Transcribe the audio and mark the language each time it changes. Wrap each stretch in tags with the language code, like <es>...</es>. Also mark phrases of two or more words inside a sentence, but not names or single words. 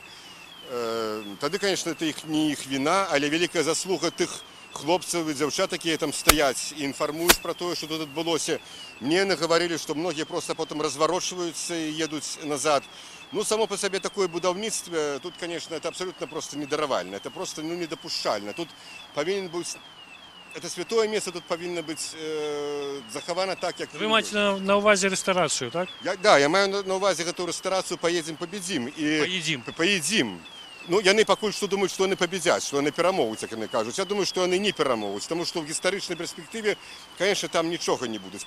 <be>Тады,</be> <ru>конечно, это</ru> <be>не іх віна, але вялікая заслуга тых хлопцаў і дзяўчат, якія там стаяць і інфармуюць пра тое, што тут адбылося. Мне нагаварылі, што многія проста потым разварочваюцца і едуць назад. Ну, само по сабе такое будаўніцтва, тут,</be> <ru>конечно, это абсолютно просто</ru> <be>недаравальна, это просто недапушчальна. Тут павінен быць,</be> <ru>это святое место,</ru> <be>тут павінна быць захавана так, як... Вы маеце на ўвазе рэстарацыю, так? Да, я маю на ўвазе гэтую рэстарацыю «Поедем, победим». Поедим. Ну, яны пакуль што думаюць, што яны пабедзяць, што яны перамогуць, як яны кажуць. Я думаю, што яны не перамогуць, таму што ў гістарычнай перспектыве, конечно, там нічога не будуць.</be>